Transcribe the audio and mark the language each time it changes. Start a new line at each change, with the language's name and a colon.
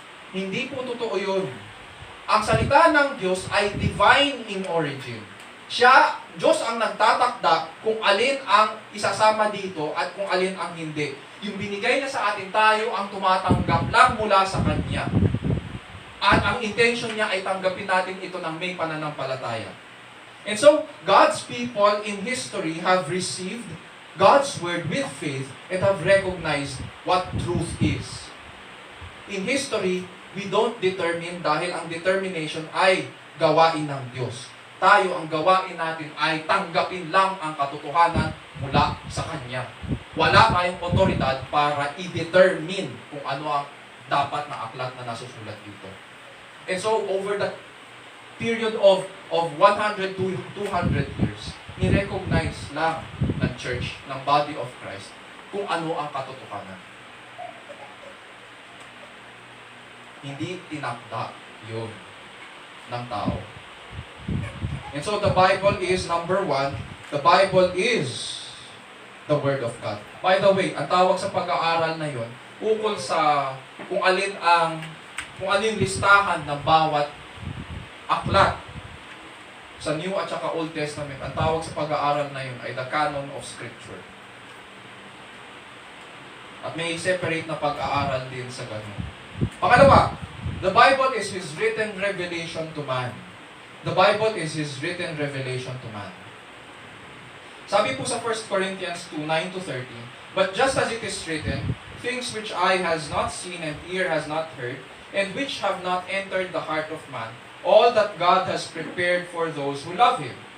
Filipino: Hindi po totoo yun. Ang salita ng Diyos ay divine in origin. Diyos ang nagtatakda kung alin ang isasama dito at kung alin ang hindi. Yung binigay niya sa atin, tayo ang tumatanggap lang mula sa Kanya. At ang intention niya ay tanggapin natin ito ng may pananampalataya.
English: And so, God's people in history have received God's word with faith and have recognized what truth is. In history, we don't determine
Filipino: dahil ang determination ay gawain ng Diyos. Tayo, ang gawain natin ay tanggapin lang ang katotohanan mula sa Kanya. Wala tayong otoridad para i-determine kung ano ang dapat na aklat na nasusulat dito.
English: And so, over the period of 100 to 200 years,
Filipino: ni-recognize lang ng church, ng body of Christ, kung ano ang katotohanan. Hindi tinakda yun ng tao.
English: And so the Bible is, number one, the Bible is the Word of God.
Filipino: By the way, ang tawag sa pag-aaral na yun, ukol sa kung alin yung listahan ng bawat aklat sa New at saka Old Testament, ang tawag sa pag-aaral na yun ay
English: the canon of Scripture.
Filipino: At may separate na pag-aaral din sa ganun.
English: Pangalawa, the Bible is His written revelation to man. The Bible is His written revelation to man.
Filipino: Sabi po sa
English: 1 Corinthians 2, 9-13, "But just as it is written, things which eye has not seen and ear has not heard, and which have not entered the heart of man, all that God has prepared for those who love Him.